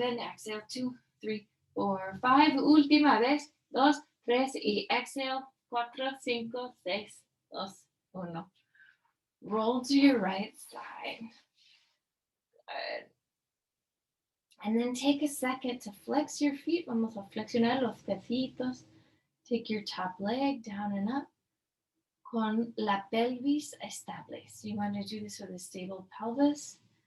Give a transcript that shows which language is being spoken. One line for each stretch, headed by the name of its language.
English: And exhale, 2, 3, 4, 5.
Spanish: Última vez.
English: 2, 3. Y exhale, 4, 5, 6, 2, 1. Roll to your right side. Good. And then take a second to flex your feet.
Spanish: Vamos a flexionar los piecitos.
English: Take your top leg down and up.
Spanish: Con la pelvis estable.
English: So you want to do this with a stable pelvis.